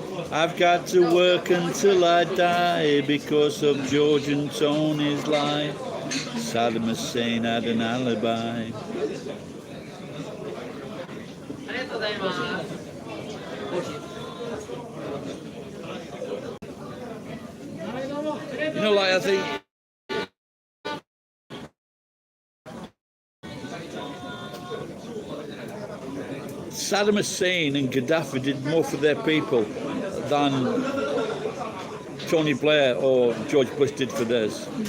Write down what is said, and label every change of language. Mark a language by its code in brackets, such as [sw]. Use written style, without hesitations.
[en] I've got to work until I die because of George and Tony's life. Saddam Hussein had an alibi. [ja] ありがとうございます。コーヒー。はいどうもありがとう [en] You know, like I think Saddam Hussein and Gaddafi did more for their people than Tony Blair or George Bush did for theirs.